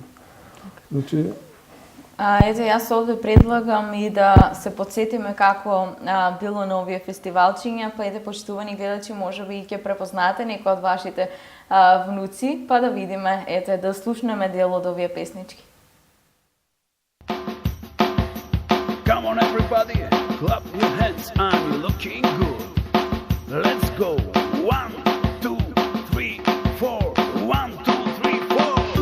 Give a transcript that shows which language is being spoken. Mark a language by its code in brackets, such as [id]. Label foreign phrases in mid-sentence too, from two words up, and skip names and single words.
[mk] Значи, Ете, јас овде предлагам и да се подсетиме како било на овие фестивалчиња, па ете, почитувани гледачи, може би и ќе препознаете некои од вашите внуци, па да видиме, ете, да слушнеме дел од овие песнички. [en] Come on everybody, clap your hands, I'm looking good. Let's go, 1, 2, 3, 4, 1, 2, 3, 4.